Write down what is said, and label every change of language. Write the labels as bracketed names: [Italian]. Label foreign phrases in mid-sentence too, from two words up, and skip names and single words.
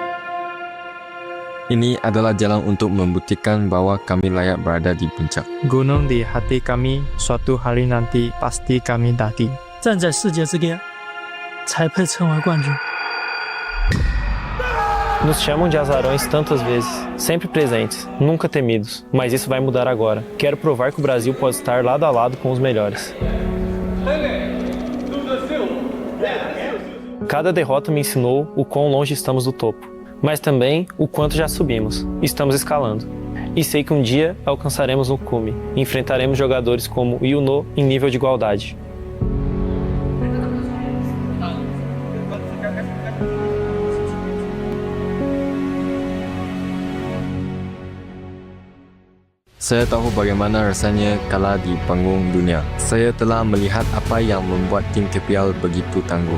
[Indonesian] Ini adalah jalan untuk membuktikan bahwa kami layak berada di puncak. Gunung di hati kami, suatu hari nanti pasti kami daki. [Chinese] 站在世界之巅，才配称为冠军。 [Portuguese] Nos chamam de azarões tantas vezes, sempre presentes, nunca temidos, mas isso vai mudar agora. Quero provar que o Brasil pode estar lado a lado com os melhores. Cada derrota me ensinou o quão longe estamos do topo, mas também o quanto já subimos. Estamos escalando. E sei que um dia alcançaremos o cume, e enfrentaremos jogadores como o Yuno em nível de igualdade. [Indonesian] Saya tahu bagaimana rasanya kalah di panggung dunia. Saya telah melihat apa yang membuat tim KPL begitu tangguh.